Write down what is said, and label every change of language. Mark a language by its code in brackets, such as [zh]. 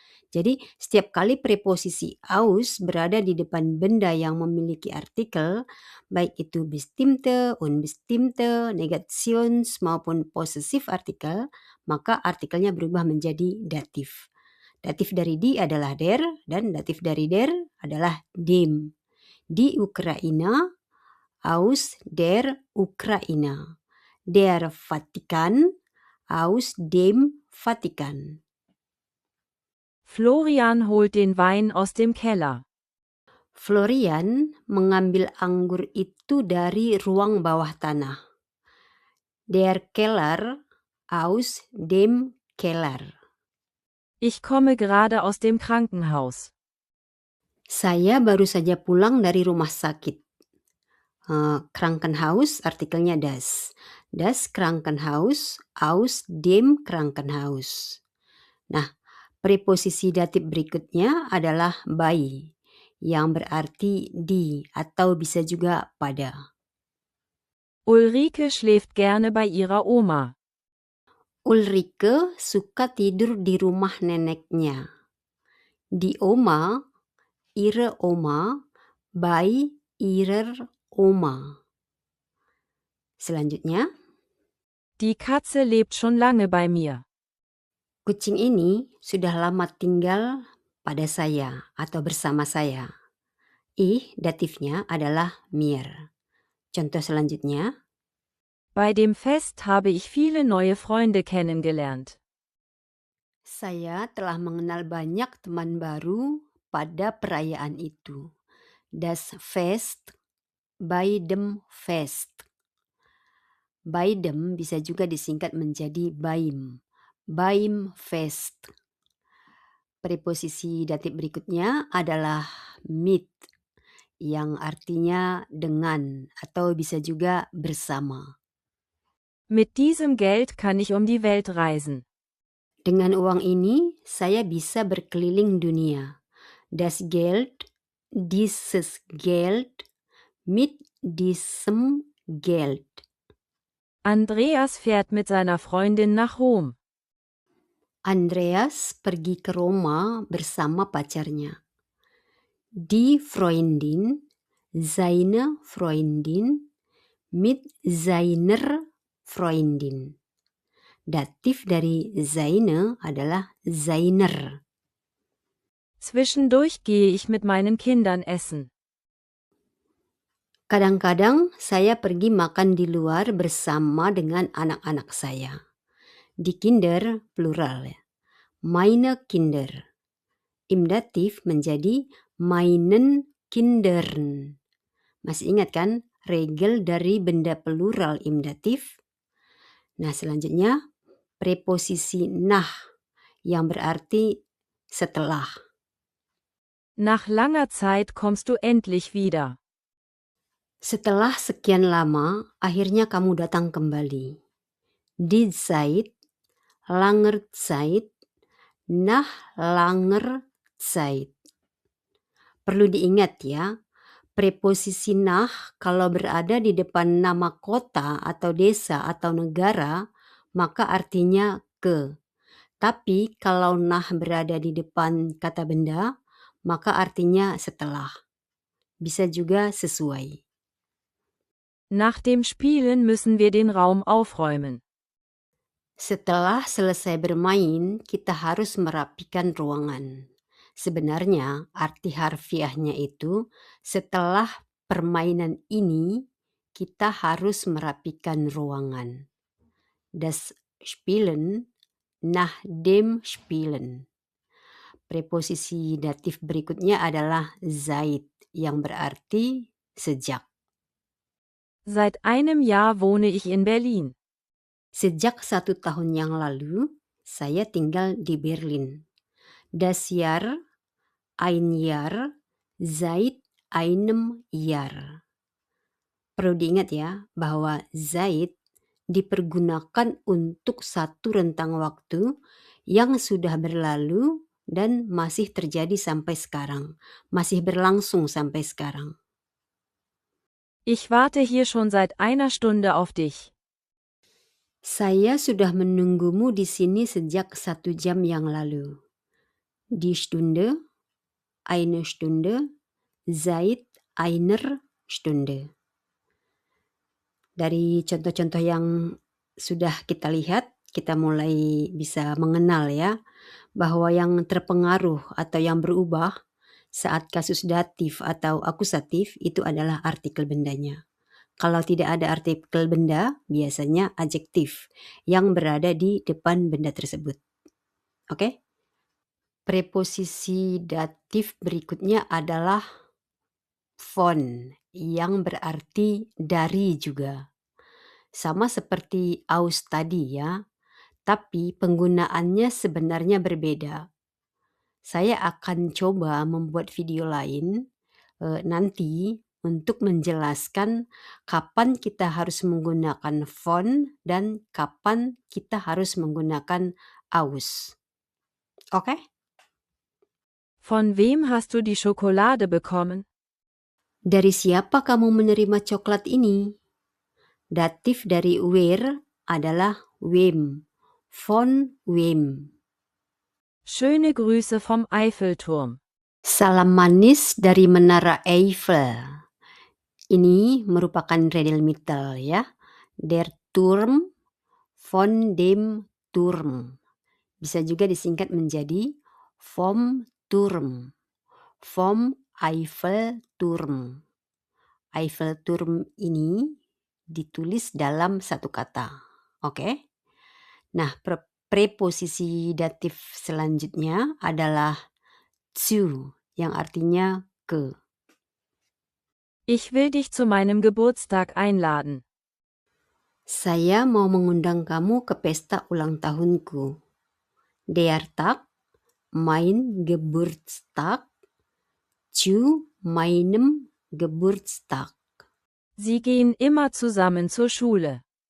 [id] Jadi setiap kali preposisi aus berada di depan benda yang memiliki artikel, baik itu bestimmte, unbestimmte, Negations maupun possessive artikel, maka artikelnya berubah menjadi datif. Datif dari di adalah der dan datif dari der adalah dem. [de] Di Ukraina, aus der Ukraina. Der Vatikan, aus dem Vatikan. Florian holt den Wein aus dem Keller. [id] Florian mengambil anggur itu dari ruang bawah tanah. [de] Der Keller, aus dem Keller. Ich komme gerade aus dem Krankenhaus. [id] Saya baru saja pulang dari rumah sakit. Krankenhaus artikelnya das. [de] Das Krankenhaus, aus dem Krankenhaus. [id] Nah, preposisi datif berikutnya adalah bei, yang berarti di atau bisa juga pada. [de] Ulrike schläft gerne bei ihrer Oma. [id] Ulrike suka tidur di rumah neneknya. [de] Die Oma, ihre Oma, bei ihrer Oma. [id] Selanjutnya, [de] Die Katze lebt schon lange bei mir. [id] kucing ini sudah lama tinggal pada saya atau bersama saya. Datifnya adalah mir. Contoh selanjutnya, [de] Bei dem Fest habe ich viele neue Freunde kennengelernt. [id] saya telah mengenal banyak teman baru pada perayaan itu. [de] Das Fest, bei dem Fest. Bei dem [id] bisa juga disingkat menjadi beim. [de] Beim Fest. [id] Preposisi datif berikutnya adalah mit, yang artinya dengan atau bisa juga bersama. [de] Mit diesem Geld kann ich um die Welt reisen. [id] Dengan uang ini, saya bisa berkeliling dunia. [de] Das Geld, dieses Geld, mit diesem Geld. Andreas fährt mit seiner Freundin nach Rom. [id] Andreas pergi ke Roma bersama pacarnya. [de] Die Freundin, seine Freundin, mit seiner Freundin. [id] Datif dari seine adalah seiner. [de] Zwischendurch gehe ich mit meinen Kindern essen. [id] Kadang-kadang saya pergi makan di luar bersama dengan anak-anak saya. [de] Die Kinder plural ya. Meine Kinder. Im [id] datif menjadi [de] meinen Kindern. [id] Masih ingat kan regel dari benda plural [de] im datif? [id] Nah, selanjutnya preposisi nach yang berarti setelah. [de] Nach langer Zeit kommst du endlich wieder. [id] Setelah sekian lama, akhirnya kamu datang kembali. [de] Die Zeit, langer Zeit, nach langer Zeit. [id] Perlu diingat ya, preposisi nach kalau berada di depan nama kota atau desa atau negara, maka artinya ke. Tapi kalau nah berada di depan kata benda, maka artinya setelah. Bisa juga sesuai. [de] Nach dem Spielen müssen wir den Raum aufräumen. [id] Setelah selesai bermain, kita harus merapikan ruangan. Sebenarnya arti harfiahnya itu setelah permainan ini kita harus merapikan ruangan. [de] Das Spielen nach dem Spielen. [id] Preposisi datif berikutnya adalah seit yang berarti sejak. [de] Seit einem Jahr wohne ich in Berlin. [id] Sejak 1 tahun yang lalu, saya tinggal di Berlin. [de] Das Jahr, ein Jahr, seit einem Jahr. [id] Perlu diingat ya, bahwa seit dipergunakan untuk satu rentang waktu yang sudah berlalu dan masih terjadi sampai sekarang. Masih berlangsung sampai sekarang. [de] Ich warte hier schon seit einer Stunde auf dich. [id] Saya sudah menunggumu di sini sejak 1 jam yang lalu. [de] Die Stunde, eine Stunde, seit einer Stunde. [id] Dari contoh-contoh yang sudah kita lihat, kita mulai bisa mengenal ya, bahwa yang terpengaruh atau yang berubah saat kasus datif atau akusatif itu adalah artikel bendanya. Kalau tidak ada artikel benda, biasanya adjektif yang berada di depan benda tersebut. Oke? Preposisi datif berikutnya adalah von yang berarti dari juga. Sama seperti aus tadi ya, tapi penggunaannya sebenarnya berbeda. Saya akan coba membuat video lain nanti untuk menjelaskan kapan kita harus menggunakan von dan kapan kita harus menggunakan aus. Oke? [de] Von wem hast du die Schokolade bekommen? [id] Dari siapa kamu menerima coklat ini? Datif dari where adalah wem. [de] Von wem. Schöne Grüße vom Eiffelturm. [id] Salam manis dari Menara Eiffel. Ini merupakan Redelmittel ya. [de] Der Turm von dem Turm. [id] Bisa juga disingkat menjadi [de] vom Turm. Vom Eiffelturm. [id] Eiffelturm ini ditulis dalam satu kata. Oke? Nah, preposisi datif selanjutnya adalah zu yang artinya ke. [de] Ich will dich zu meinem Geburtstag einladen. [id] Saya mau mengundang kamu ke pesta ulang tahunku. [de] Der Tag, mein Geburtstag, zu meinem Geburtstag. Sie gehen immer zusammen zur Schule.